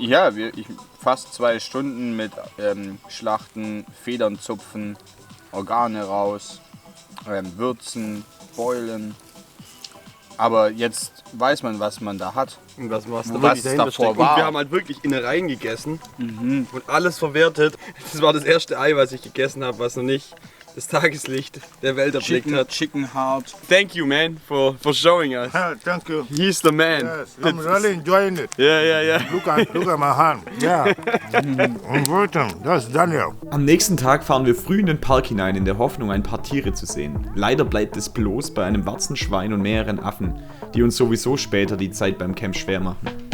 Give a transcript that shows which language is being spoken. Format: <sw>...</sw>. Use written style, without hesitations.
<de>Ja, fast 2 Stunden mit Schlachten, Federn zupfen, Organe raus, würzen, beulen. Aber jetzt weiß man, was man da hat. Und was Was wirklich dahinter davor steckt. war. Und wir haben halt wirklich Innereien gegessen und alles verwertet. Das war das erste Ei, was ich gegessen habe, was noch nicht das Tageslicht der Welt erblickt hat.</de> <en>Chicken Heart. Thank you, man, for showing us. Thank you. He's the man. Yes, I'm really enjoying it. Yeah. Look at my hand. Yeah. Important. That's Daniel.</en> <de>Am nächsten Tag fahren wir früh in den Park hinein, in der Hoffnung, ein paar Tiere zu sehen. Leider bleibt es bloß bei einem Warzenschwein und mehreren Affen, die uns sowieso später die Zeit beim Camp schwer machen.</de>